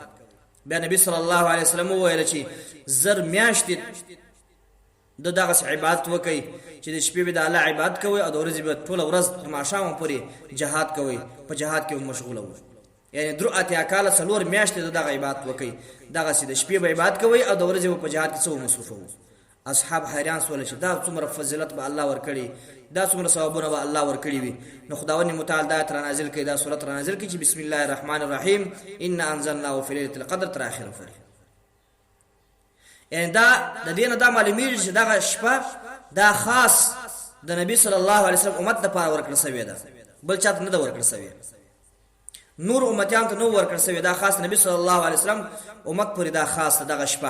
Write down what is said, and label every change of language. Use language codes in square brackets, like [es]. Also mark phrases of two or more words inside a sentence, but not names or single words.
[ps] بیا نبی [ar] صلی الله علیه وسلم [ps] ویل چې زر میاشتې د دغه عبادت وکي چې د شپې به د الله عبادت کوي او د ورځې به ټول ورځ تر ماښام پورې جهاد کوي، په جهاد کې مشغول وو. یعنی درو اتیا کاله 4 میاشتې دغه عبادت وکي، دغه سي د شپې به عبادت کوي او د ورځې په جهاد کې څو مصروف وو. اصحاب حیران سول چې دا څومره فضیلت به الله ورکړي، دا څومره ثوابونه به الله ورکړي وي. نو خداوند متعال دا تر نازل کړي، دا سورۃ را نازل کړي چې [ar] بسم الله الرحمن الرحیم ان انزلناه فی ليله القدر [ps] تر اخره پورې. یعنی دا د دینه دا معلومیږي چې دغه شپه دا خاص د نبی [ar] صلی الله علیه وسلم [ps] امت لپاره ورکړل شوی ده، بل چاته نه ده ورکړل شوی، نور امتیان ته نو ورکړل شوی، دا خاص نبی [ar] صلی الله علیه وسلم [ps] امت پورې دا خاص دغه شپه.